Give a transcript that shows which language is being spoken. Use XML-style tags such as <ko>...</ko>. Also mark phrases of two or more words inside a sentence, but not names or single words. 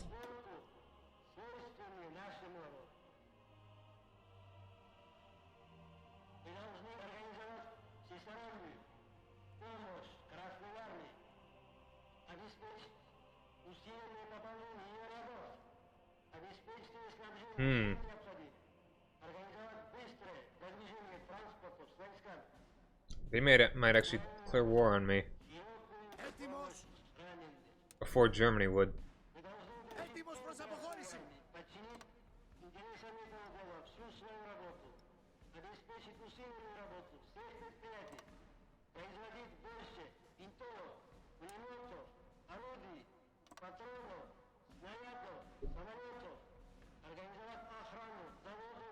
<ru>свойственные нашему народу. Мы должны организовать всестороннюю помощь Красной Армии, обеспечить усиленное пополнение ее рядов, обеспечить ее снабжение необходимым, организовать быстрое продвижение транспорта с войсками,</ru> <en>They might actually declare war on me</en> <ru>широкую помощь раненым.</ru> <en>before Germany would.</en> <ru>Мы должны</ru> <el>Έτοιμος προς αποχώρηση.</el> <ru>подчинить интересам этого дела всю свою работу, обеспечить усиленную работу всех предприятий, производить больше винтовок, пулеметов, орудий, патронов, снарядов, самолетов, организовать охрану заводов,</ru>